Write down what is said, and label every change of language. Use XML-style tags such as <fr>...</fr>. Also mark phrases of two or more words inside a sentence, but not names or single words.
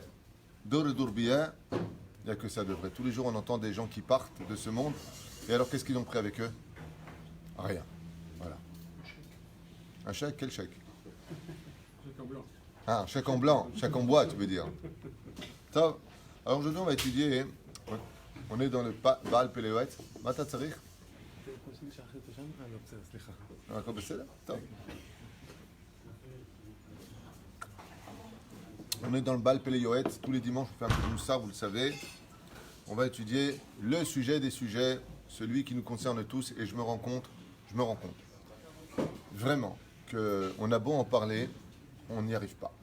<fr>Dor et Dourbia, il n'y a que ça de vrai. Tous les jours, on entend des gens qui partent de ce monde. Et alors, qu'est-ce qu'ils ont pris avec eux? Rien. Voilà. Un chèque? Quel chèque? Chèque en blanc. Ah, un chèque en blanc. Chèque en bois, tu veux dire. Ça. Alors, aujourd'hui, on va étudier. On est dans le Baal Peleoet.</fr> <he>מה אתה צריך. הכל בסדר? טוב.</he> <fr>On est dans le Baal Peleoet. Tous les dimanches, on fait un peu de moussard, vous le savez. On va étudier le sujet des sujets, celui qui nous concerne tous, et je me rends compte vraiment qu'on a beau en parler, on n'y arrive pas.</fr>